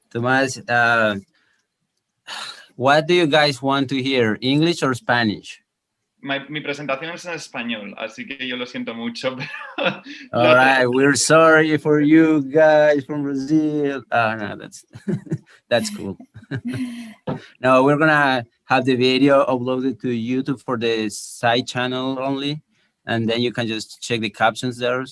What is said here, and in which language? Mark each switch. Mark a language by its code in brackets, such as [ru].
[en] Tomás, what do you guys want to hear, English or Spanish? [es] Mi presentación es en español, así que yo lo siento mucho. Pero [en] all right, we're sorry for you guys from Brazil. No, that's cool. No, we're gonna have the video uploaded to YouTube for the side channel only, and then you can just check the captions there.